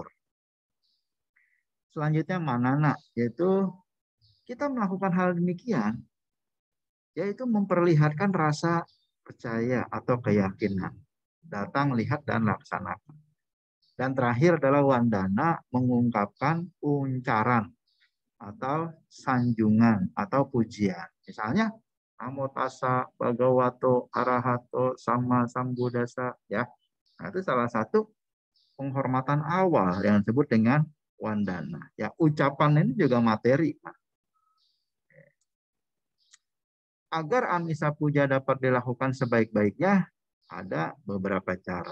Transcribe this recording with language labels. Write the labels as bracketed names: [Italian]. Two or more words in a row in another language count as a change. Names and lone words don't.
[Indonesian] Selanjutnya manana, yaitu kita melakukan hal demikian, yaitu memperlihatkan rasa percaya atau keyakinan. Datang, lihat, dan laksanakan. Dan terakhir adalah wandana, mengungkapkan uncaran atau sanjungan atau pujian. Misalnya, [Pali] Namo tassa bhagavato arahato sama sambuddhasa, [Indonesian] ya. Nah, itu salah satu penghormatan awal yang disebut dengan wandana. Ya, ucapan ini juga materi. Agar amisa puja dapat dilakukan sebaik-baiknya, ada beberapa cara.